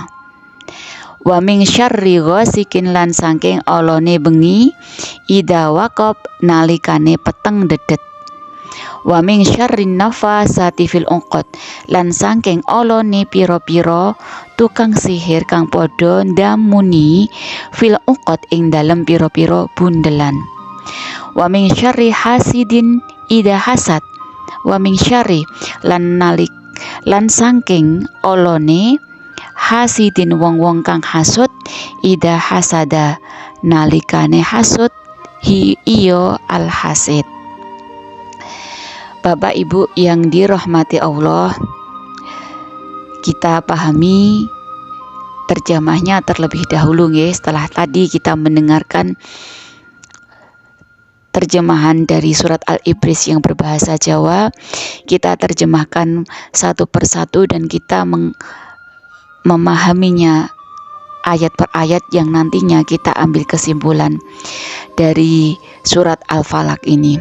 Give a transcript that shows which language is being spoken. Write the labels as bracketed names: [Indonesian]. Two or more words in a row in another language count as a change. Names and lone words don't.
[Arabic] ومن شر غاسق, [Javanese] lan saking olone bengi [Arabic] إذا وقب, [Javanese] nalikane peteng dedet. [Arabic] ومن شر النفاثات في العقد, [Javanese] lan saking olone pira-pira tukang sihir kang padha ndamuni [Arabic] في العقد [Javanese] ing dalem pira-pira bundelan. [Arabic] ومن شر حاسد إذا حسد، ومن شر [Javanese] lan saking olone [Arabic] حاسد [Javanese] wong-wong kang hasud [Arabic] إذا حسد, [Javanese] nalikane hasud iyo [Arabic] الحاسد. [Indonesian] Bapak Ibu yang dirahmati Allah, kita pahami terjemahnya terlebih dahulu ya. Setelah tadi kita mendengarkan terjemahan dari surat Al-Ibris yang berbahasa Jawa, kita terjemahkan satu persatu dan kita memahaminya ayat per ayat yang nantinya kita ambil kesimpulan dari surat Al-Falaq ini.